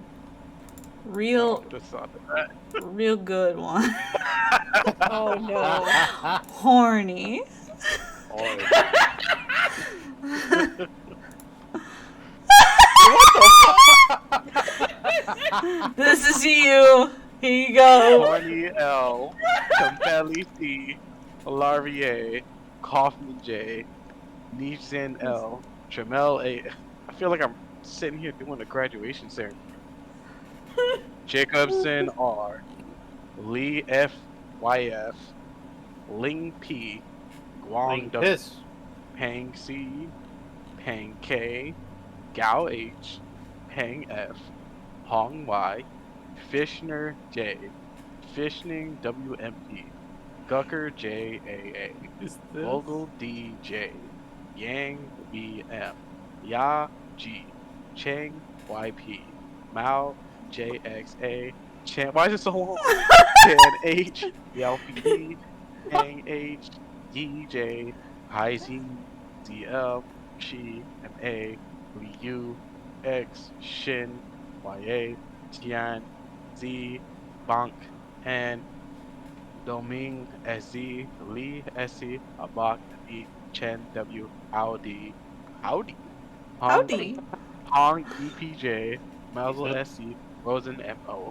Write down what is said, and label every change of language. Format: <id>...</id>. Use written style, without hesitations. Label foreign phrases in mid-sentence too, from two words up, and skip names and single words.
<en>Real good one. Oh no. Horny. This is you. Here you go. Horny L, Campelli C, Larvier, Kaufman J, Neeson L, Tramel A. I feel like I'm sitting here doing a graduation ceremony. Jacobson R, Lee F YF, Ling P, Guang W, Piss. Pang C, Pang K, Gao H, Pang F, Hong Y, Fishner J, Fishning WMP, Gucker JAA, Vogel DJ, Yang BM, Ya G, Cheng YP, Mao JXA, Chan. Why is it so long? Chan H, YLPD, Hang H, DJ, Heizing, ZL, Chi, MA, Liu, X, Shin, YA, Tian, Z, Bank, and Doming, SZ, Lee, SC, Abak, E, Chen, W, Audi, Hong, EPJ, Mazel, SC, Rosen, MO.</en>